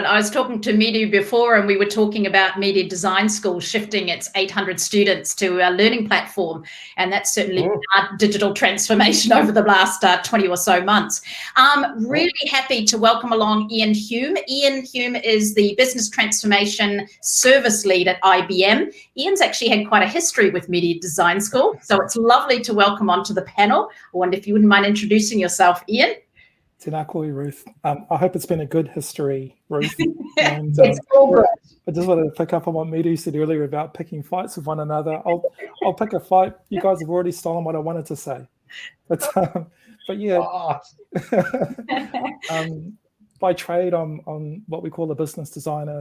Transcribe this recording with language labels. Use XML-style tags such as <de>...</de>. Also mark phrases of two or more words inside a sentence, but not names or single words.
<en>I was talking to Midu before, and we were talking about Media Design School shifting its 800 students to a learning platform, and that's certainly digital transformation over the last 20 or so months. Really happy to welcome along Ian Hulme. Ian Hulme is the Business Transformation Service Lead at IBM. Ian's actually had quite a history with Media Design School, so it's lovely to welcome onto the panel. I wonder if you wouldn't mind introducing yourself, Ian.</en> <mi>Tēnā koe, Ruth.</mi> <en>I hope it's been a good history, Ruth. And it's all good. I just wanted to pick up on what Midu said earlier about picking fights with one another. I'll pick a fight. You guys have already stolen what I wanted to say. But yeah, by trade, I'm what we call a business designer.</en>